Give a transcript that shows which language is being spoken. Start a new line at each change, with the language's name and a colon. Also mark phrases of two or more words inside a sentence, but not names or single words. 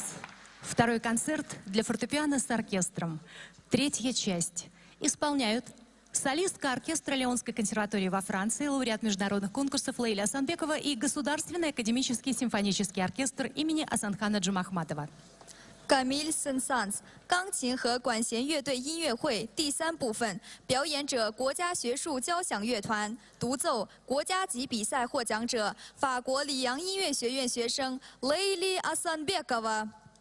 Russian: Второй концерт для фортепиано с оркестром. Третья часть. Исполняют солистка оркестра Леонской консерватории во Франции, лауреат международных конкурсов Лейля Асанбекова и Государственный академический симфонический оркестр имени Асанхана Джумахматова.
Chinese: Камиль Сен-Санс 钢琴和管弦乐队音乐会第3部分，表演者国家学术交响乐团，独奏国家级比赛获奖者法国里昂音乐学院学生 Leyli Asanbekova。